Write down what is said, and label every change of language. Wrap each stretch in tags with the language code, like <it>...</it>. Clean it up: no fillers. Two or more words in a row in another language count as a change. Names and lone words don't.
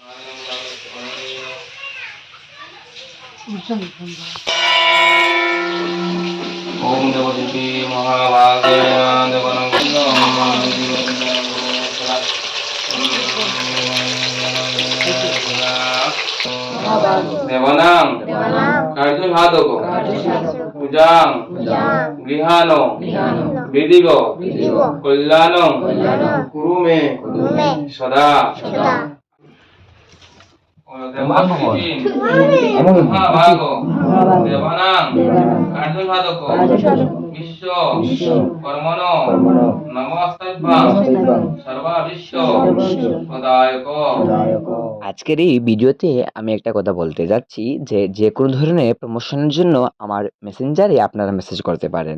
<sa>ओम देवदेवी महाभागे देवानां कार्य पूजां गृहाणो विधिवो कल्याणं कुरु मे सदा। महाभागो देवानां कार्य বিশ্ব কর্মণো নমস্তাভ্যাং সর্বা বিশ্ব সদায়ক।</sa> <bn>আজকের এই ভিডিওতে আমি একটা কথা বলতে যাচ্ছি যে যে কোনো ধরনের প্রমোশনের জন্য আমার মেসেঞ্জারে আপনারা মেসেজ করতে পারেন।</bn>